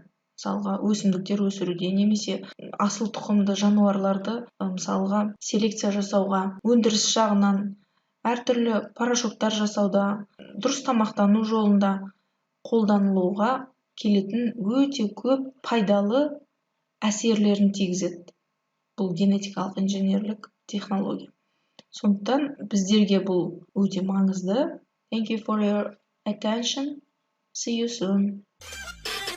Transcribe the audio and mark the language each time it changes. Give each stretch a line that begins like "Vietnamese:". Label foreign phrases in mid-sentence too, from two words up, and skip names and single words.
Kazakh: Мысалға, өсімдіктер өсіруде немесе асыл тұқымды жануарларды мысалға селекция жасауға, өндіріс жағынан, әртүрлі порошоктар жасауда, дұрыс тамақтану жолында қолданылуға келетін өте көп пайдалы әсерлерін тигізеді. Бұл генетикалық инженерлік технология. Сондықтан біздерге бұл өте маңызды.
English: Thank you for your attention. See you soon.